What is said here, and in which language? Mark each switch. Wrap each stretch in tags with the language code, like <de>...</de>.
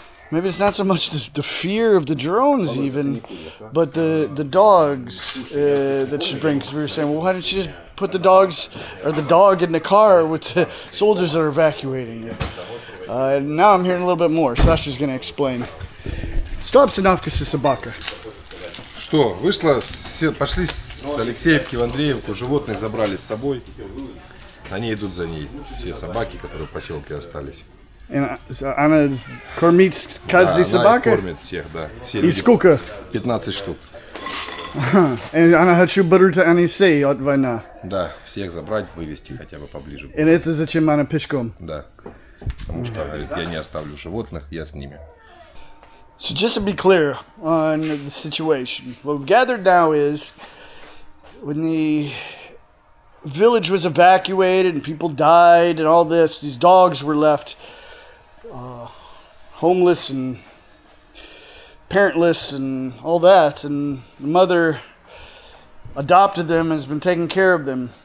<en>Maybe it's not so much the fear of the drones even, but the dogs that she brings. Because we were saying, well, why didn't she just put the dogs or the dog in the car with the soldiers that are evacuating it? Now I'm hearing a little bit more. Sasha's going to explain.</en> <ru>Что обстановка с собакой? Что, пошли с Алексеевки в Андреевку, животных забрали с собой. Они идут за ней, все собаки, которые в поселке остались. Она кормит каждую собаку? Она кормит всех, да. Все И сколько? 15 штук. И она хочу берут они все от войны. Да, всех забрать, вывести хотя бы поближе. И это зачем она пешком? Да. Потому что, говорит, я не оставлю животных, я с ними.</ru> <en>So just to be clear on the situation, what we've gathered now is when the village was evacuated and people died and all this, these dogs were left homeless and parentless and all that, and the mother adopted them and has been taking care of them.</en>